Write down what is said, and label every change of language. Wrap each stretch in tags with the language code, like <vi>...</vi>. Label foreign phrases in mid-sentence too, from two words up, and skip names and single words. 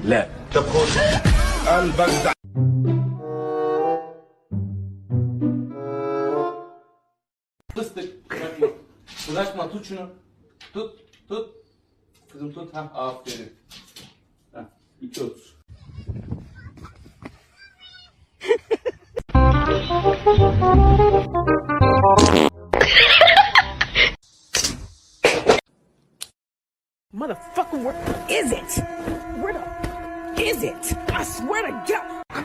<ar>لا. طب خد. قلبك ده.</ar> <tr>Fıstık. Ulaşma tut şunu. Tut. Kızım tut. Ha, aferin. Ha, 2.30.</tr> <en>Motherfucker, where is it? Where the is it? I swear to God.</en>